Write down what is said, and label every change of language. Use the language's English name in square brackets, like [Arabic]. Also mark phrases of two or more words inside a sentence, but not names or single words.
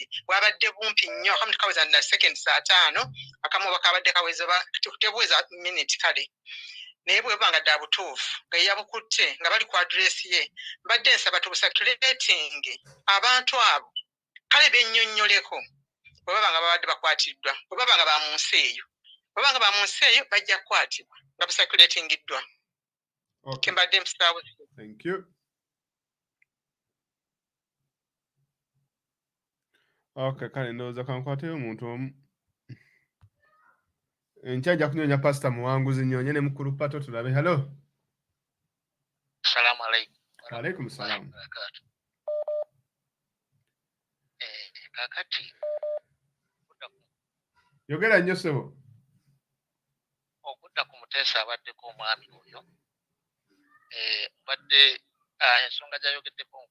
[Ganda] bwabadde bumpi nnyo akamu tekaweza na seconds 5 akamu bakabadde kaweza tebuweza minute kale naye bwe banga ddala butuufu nga yabukutte nga bali ku address ye mbadde nsaba tubusaculating abantu abo kale bennyonnyoleko bwe babanga babadde bakwatiddwa bwe babanga ba mu nsi eyo bwe babanga ba mu nsi eyo bajja kukwatibwa nga busaculatingiddwa kembadde mpisaawo. [English] Thank you. [Ganda] Okay, kale ndowooza kankwateyo omuntu omu enkya ajja kunyonya pastor Muwanguzi nnyonye ne mukulu Pato tulabe. [English] Hello. [Arabic] سلام عليكم. عليكم السلام. [Ganda] Kakati yogera nnyo ssebo. Okudda ku Muteesa abaddeko omwami oyo badde ensonga gy'ayogeddeko